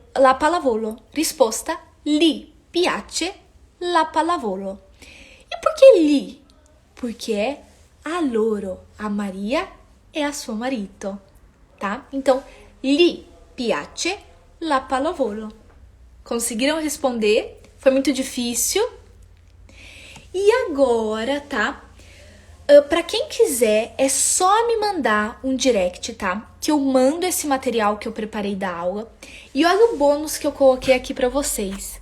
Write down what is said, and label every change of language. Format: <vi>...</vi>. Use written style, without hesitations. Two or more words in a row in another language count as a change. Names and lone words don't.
<it>La pallavolo. Risposta. Gli piace la pallavolo.</it> <pt>E por que gli? Porque é</pt> <it>a loro,</it> <pt>a Maria e</pt> <it>a suo marito,</it> <pt>tá? Então,</pt> <it>gli piace la pallavolo.</it> <pt>Conseguiram responder? Foi muito difícil. E agora, tá? Para quem quiser, é só me mandar um direct, tá? Que eu mando esse material que eu preparei da aula. E olha o bônus que eu coloquei aqui para vocês.</pt>